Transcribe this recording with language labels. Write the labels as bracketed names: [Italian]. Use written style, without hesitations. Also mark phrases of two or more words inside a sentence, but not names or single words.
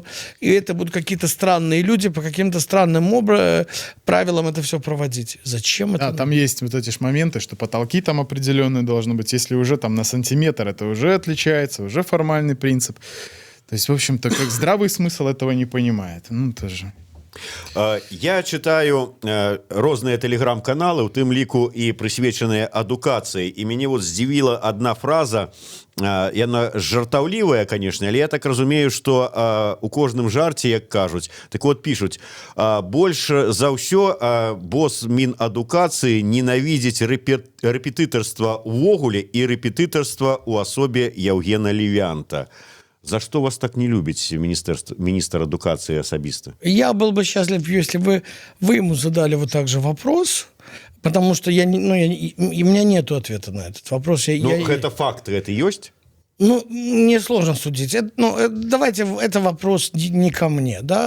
[Russian] И это будут какие-то странные люди по каким-то странным правилам это все проводить. Зачем это? Да, там есть вот эти моменты, что потолки там определенные должны быть. Если уже там на сантиметр, это уже отличается, уже формальный принцип. То есть, в общем-то, как здравый смысл этого не понимает. Тоже. [Belarusian] Я читаю розныя тэлеграм-каналы, у тым ліку і прысвечаныя адукацыі, і мяне вот здзівіла [Russian] одна фраза, [Belarusian] яна жартаўлівая, конечно, але я так разумею, что у кожным жарце, як кажуць, так вот пишуць, больш за ўсё босс Мінадукацыі ненавідзіць рэпетытарства увогуле і рэпетытарства у асобе Яўгена Левянта. [Russian] За что вас так не любит министр адукации особисто? Я был бы счастлив, если бы вы ему задали вот так же вопрос, потому что у меня нет ответа на этот вопрос. Это факты, это есть? Ну, мне сложно судить. Давайте, это вопрос не ко мне, да.